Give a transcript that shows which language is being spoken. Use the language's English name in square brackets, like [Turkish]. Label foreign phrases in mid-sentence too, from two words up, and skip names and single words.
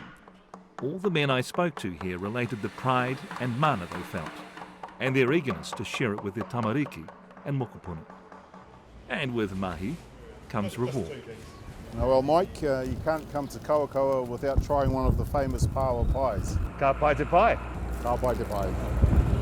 [English] All the men I spoke to here related the pride and mana they felt, and their eagerness to share it with their tamariki and mokopuna. And with mahi comes reward. Well, Mike, you can't come to Kawakawa without trying one of the famous pāua pies. [Māori] Ka pai te pai. Ka pai te pai.